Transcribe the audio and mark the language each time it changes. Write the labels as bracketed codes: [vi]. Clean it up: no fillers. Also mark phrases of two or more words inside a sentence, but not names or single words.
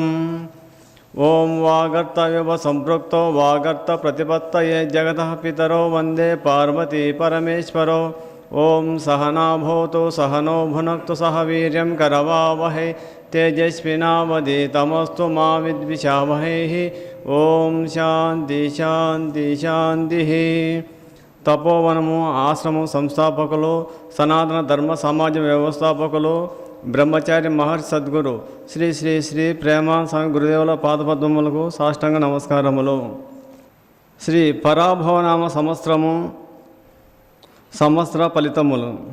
[sa] ओम वागर्तव्य संपृक्तो वागर्त प्रतिपत्तये जगतः पितरो वंदे पार्वती परमेश्वरो। ओम सहना भवतु सहनो भुनक्तु सह वीर्यं करवावहै तेजस्विनावधीतमस्तु मा विद्विषावहैः। ओम शांति शांति शांति। [te] తపోవనము ఆశ్రమం సంస్థాపకులు సనాతన ధర్మ సమాజ వ్యవస్థాపకులు బ్రహ్మచారి మహర్షి సద్గురు శ్రీ శ్రీ శ్రీ ప్రేమానంద స్వామి గురుదేవుల పాదపద్మములకు సాష్టాంగ నమస్కారములు. శ్రీ పరాభవనామ సంవత్సరము సంవత్సర ఫలితములు.